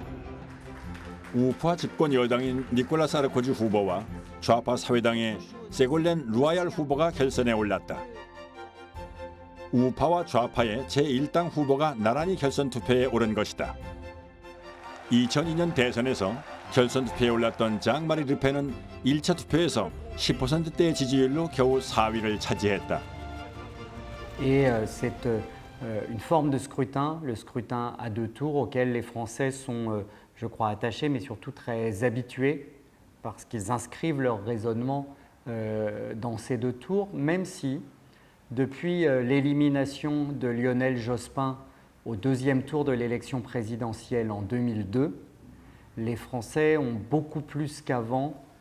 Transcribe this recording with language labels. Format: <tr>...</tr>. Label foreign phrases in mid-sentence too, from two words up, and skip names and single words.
<ko>우파 집권 여당인 니콜라 사르코지 후보와 좌파 사회당의 세골렌 루아얄 후보가 결선에 올랐다. 우파와 좌파의 제1당 후보가 나란히 결선 투표에 오른 것이다. 2002년 대선에서 결선 투표에 올랐던 장마리 르펜은 1차 투표에서 10%대의 지지율로 겨우 4위를 차지했다.</ko> <fr>Et c'est une forme de scrutin, le scrutin à deux tours auquel les Français sont, je crois, attachés, mais surtout très habitués, parce qu'ils inscrivent leur raisonnement dans ces deux tours, même si, depuis l'élimination de Lionel Jospin au deuxième tour de l'élection présidentielle en 2002, les Français ont beaucoup plus qu'avant</fr>